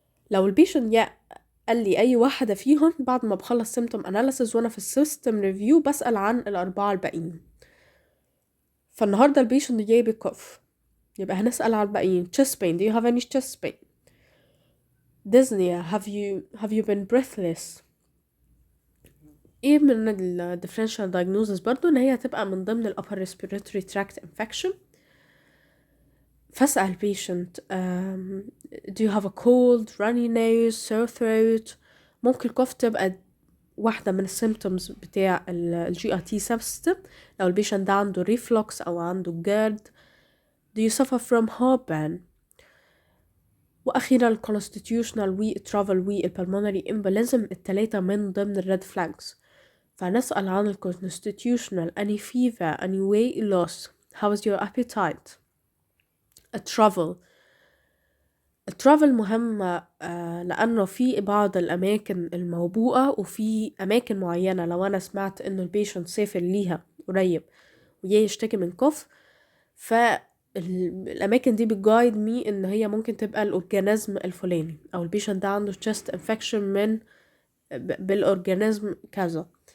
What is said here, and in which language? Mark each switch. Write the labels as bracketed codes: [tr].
[ar] لو البيشنت قال لي أي واحدة فيهم بعد ما بخلص symptom analysis وأنا في السيستم ريفيو بسأل عن الأربعة الباقيين. فالنهاردة البيشنت جاي بكوف يبقى هنسأل عن الباقيين. [en] chest pain, do you have any chest pain? dyspnea, have you been breathless? [ar] ايه من ال differential diagnosis برضو ان هي هتبقى من ضمن ال upper respiratory tract infection. فاسأل [en] patient do you have a cold, runny nose, sore throat. [ar] ممكن cough تبقى واحدة من السيمتومز بتاع ال GIT substance. لو البيشنت ده عنده reflux أو عنده GERD. [en] do you suffer from heartburn. [ar] وأخيرا ال [en] constitutional travel pulmonary embolism [ar] التلاتة من ضمن ال [en] red flags. [ar] فنسأل عن ال [en] constitutional any fever, any weight loss, how is your appetite. [ar] الترافل مهمة لأنه في بعض الأماكن الموبوءة وفي أماكن معينة لو أنا سمعت إنه البيشنت سافر ليها قريب وجاي يشتكي من كوف، فالأماكن دي بتجايد مي إن هي ممكن تبقى الأورجانيزم الفلاني أو البيشنت ده عنده chest infection من بالأورجانيزم كذا.